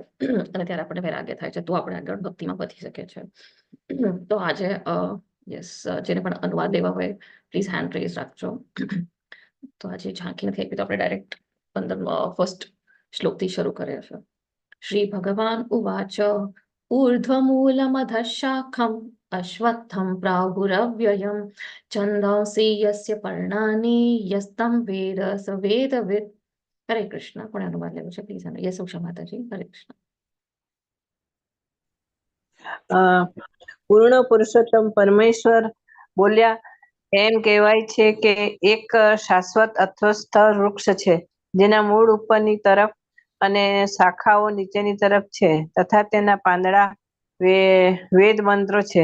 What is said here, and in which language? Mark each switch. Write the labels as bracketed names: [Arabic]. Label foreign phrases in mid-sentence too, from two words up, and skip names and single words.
[Gujarati] અને ત્યારે આપણે વૈરાગ્ય થાય છે, તો આપણે આગળ ભક્તિમાં વધી શકીએ છીએ. તો આજે યસ, જેને પણ અનુવાદ લેવા હોય [English] please hand raise [Gujarati] રાખજો. તો આજે ઝાંખી નથી આપી, તો આપણે ડાયરેક્ટ 1st શ્લોકથી શરૂ કરીએ છીએ. [Sanskrit] શ્રી ભગવાન ઉવાચ ऊर्ध्वमूलमधः शाखम् अश्वत्थं प्राहुरव्ययम् छन्दांसि यस्य पर्णानि यस्तं वेद स वेदवित्. [Gujarati] હરે કૃષ્ણ. કોણે અનુવાદ લેવું છે પ્લીઝ? યસ ઉષા માતાજી. હરે કૃષ્ણ. પૂર્ણ પુરુષોત્તમ પરમેશ્વર બોલ્યા, એમ કહેવાય છે કે એક શાશ્વત અશ્વત્થ વૃક્ષ છે, જેના મૂળ ઉપરની તરફ અને શાખાઓ નીચેની તરફ છે, તથા તેના પાંદડા વેદ મંત્રો છે.